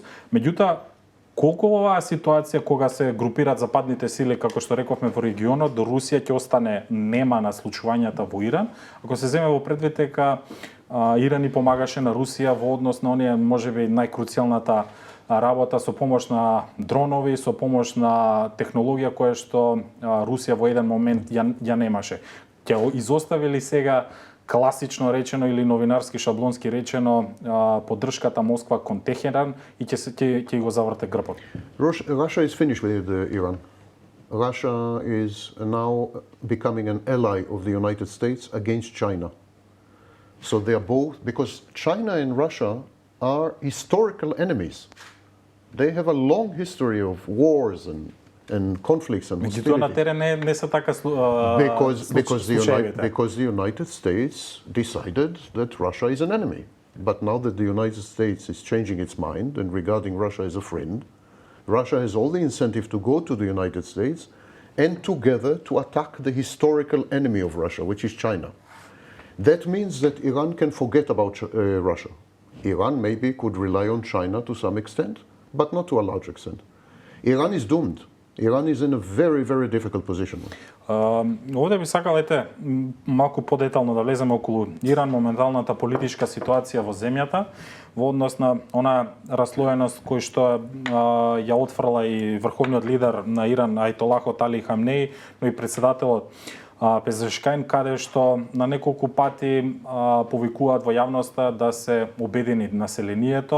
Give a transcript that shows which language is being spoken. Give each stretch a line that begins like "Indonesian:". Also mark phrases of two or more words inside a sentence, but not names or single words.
Macedonian: Меѓутоа, колку оваа ситуација кога се групираат западните сили, како што рековме во регионот, до Русија ќе остане нема на случувањата во Иран, ако се земе во предвид дека Иран и помагаше на Русија во однос на оние можеби најкруцијалната работа со помош на дронови, со помош на технологија која што Русија во еден момент ја немаше. Ќе изоставили сега класично речено или новинарски шаблонски речено поддршката Москва кон Техеран и ќе го заврте грбот?
English: Russia is finished with Iran. Russia is now becoming an ally of the United States against China. So they are both, because China and Russia are historical enemies. They have a long history of wars and conflicts and
Macedonian: Меѓутоа на
English: hostility.
Macedonian: терен не се така
English: Because the United States decided that Russia is an enemy. But now that the United States is changing its mind and regarding Russia as a friend, Russia has all the incentive to go to the United States and together to attack the historical enemy of Russia, which is China. That means that Iran can forget about Russia. Iran maybe could rely on China to some extent, but not to a large extent. Iran is doomed. Iran is in a very, very difficult position.
Macedonian: Овде би сакал малку подетално да влеземе околу Иран, моменталната политичка ситуација во земјата, во однос на она раслоеност кој што ја отфрла и врховниот лидер на Иран Ајтолахот Али Хамнеи, но и председателот Пезешкајн, каде што на неколку пати повикуваат во јавноста да се обедини населението.